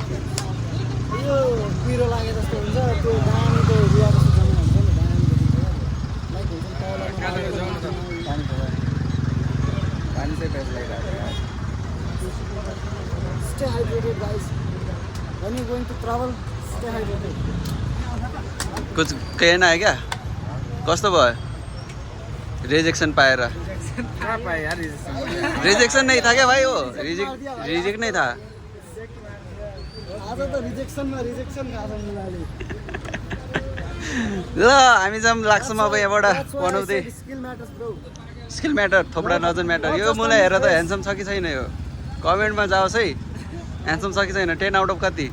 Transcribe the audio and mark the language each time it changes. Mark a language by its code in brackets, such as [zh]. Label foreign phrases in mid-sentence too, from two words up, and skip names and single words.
[ne] यो पिरो लागे जस्तो हुन्छ. त्यो दामीको रुवा जस्तो जम्मा हुन्छ नि. लाइक हुन्छ पानी चाहिँ पेट लागिरहेको. [en] stay hydrated guys. when you going to travel stay hydrated. [hi] कुछ कहना है क्या? [ne] कस्तो भयो रिजेक्सन पाएर? [hi] रिजेक्सन नहीं था क्या भाई? वो रिजेक्ट नहीं था. [ne] आज त रिजेक्सनमा रिजेक्सन खान्छ मिलाले. ल हामी चाहिँ लाग्छौँ अब यहाँबाट बनाउँदै. [en] skill matters bro. skill matter, [ne] थोप्रा नजर म्याटर. यो मलाई हेरेर त ह्यान्डसम छ कि छैन यो कमेन्टमा जाओस् है. ह्यान्डसम छ कि छैन? 10 [en] out of [ne] कति?